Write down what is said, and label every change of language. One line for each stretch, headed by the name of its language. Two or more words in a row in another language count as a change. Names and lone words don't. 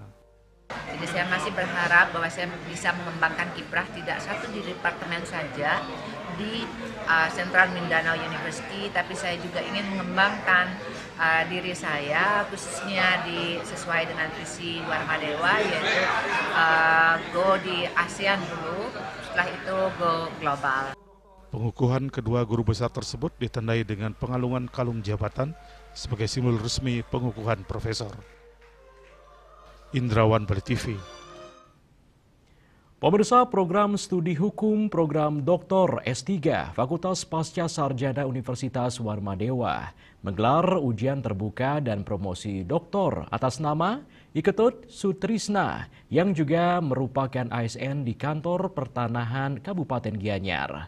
Indonesian: Jadi saya masih berharap bahwa saya bisa mengembangkan kiprah tidak satu di departemen saja di Central Mindanao University, tapi saya juga ingin mengembangkan diri saya khususnya sesuai dengan visi Warmadewa, yaitu go di ASEAN dulu, setelah itu
English: go global.
Indonesian: Pengukuhan kedua guru besar tersebut ditandai dengan pengalungan kalung jabatan sebagai simbol resmi pengukuhan profesor. Indrawan, Bali TV. Pemirsa, program studi hukum program Dr. S3 Fakultas Pasca Sarjana Universitas Warmadewa menggelar ujian terbuka dan promosi doktor atas nama Iketut Sutrisna yang juga merupakan ASN di Kantor Pertanahan Kabupaten Gianyar.